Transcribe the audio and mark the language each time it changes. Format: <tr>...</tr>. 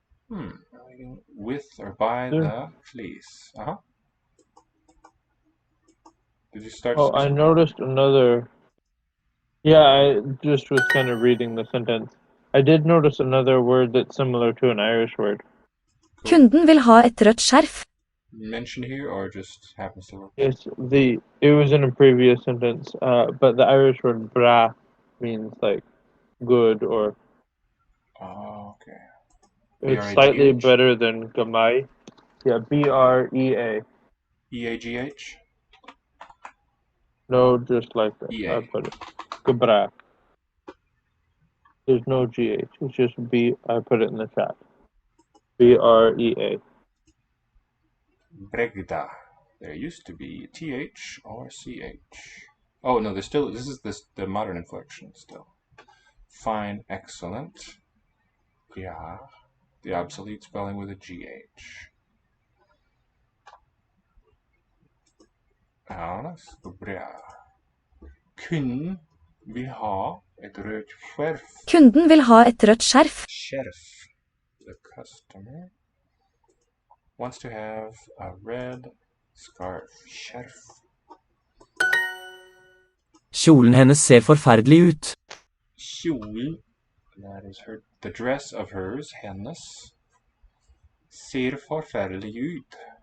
<en>Waiting with or by the fleece. Did you start? Oh, I noticed another. Yeah, I just was kind of reading the sentence. I did notice another word that's similar to an Irish word.</en> <no>Kunden vil ha et rødt skjerf.</no> <en>Mentioned here or just happens to look? It was in a previous sentence, but the Irish word bra means like good or. Oh, okay. It's slightly better than gamai. Yeah, B-R-E-A. E-A-G-H? No, just like that. E-A. I put it. Gabra. There's no G-H. It's just B. I put it in the chat. B-R-E-A. Bregda. There used to be T-H or C-H. Oh, no, this is the modern inflection still. Fine, excellent. Yeah. The obsolete spelling with a G-H. Jonas, bra.</en> <no>Kunden vil ha et rødt skjerf. Kunden vil ha et rødt skjerf. Skjerf.</no> <en>The customer wants to have a red scarf.</en> <no>Skjerf. Kjolen hennes ser forferdelig ut.</no> <en>Kjolen, that is the dress of hers, hennes,</en> <no>ser forferdelig ut.</no>